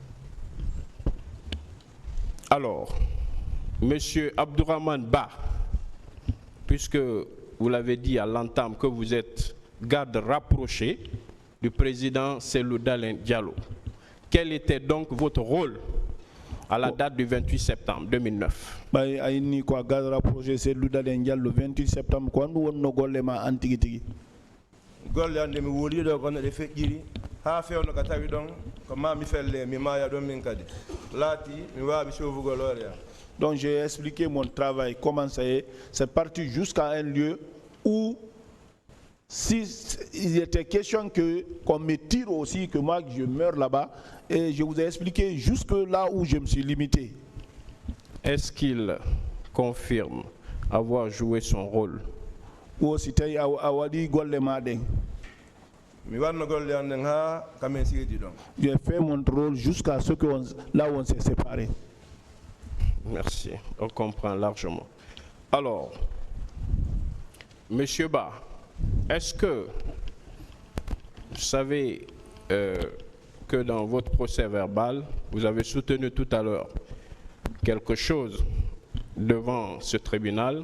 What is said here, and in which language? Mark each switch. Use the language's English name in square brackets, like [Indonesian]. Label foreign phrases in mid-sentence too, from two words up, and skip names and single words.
[French] Alors, Monsieur Abdourahmane Ba, puisque vous l'avez dit à l'entame que vous êtes garde rapproché du président Cellou Dalein Diallo, quel était donc votre rôle à la date du 28 septembre 2009. [Fula] Bay ayni ko gadra projet c'est ludalen le 28 septembre ko andu wonno golle ma antigi tigi. Golle ande mi woli do kono de fejjiri ha fewno ka tawi don ko ma mi felle mi maya don min kadi lati mi wabi chauffugol oria. [French] Donc j'ai expliqué mon travail, comment ça est. C'est parti jusqu'à un lieu où, si il était question qu'on me tire aussi, que moi je meurs là-bas, et je vous ai expliqué jusque là où je me suis limité. Est-ce qu'il confirme avoir joué son rôle? Ou c'était [Fula] awadi golle maden. [French] J'ai fait mon rôle jusqu'à ce que là où on s'est séparés. Merci, on comprend largement. Alors, Monsieur Ba, est-ce que vous savez que dans votre procès verbal, vous avez soutenu tout à l'heure quelque chose devant ce tribunal?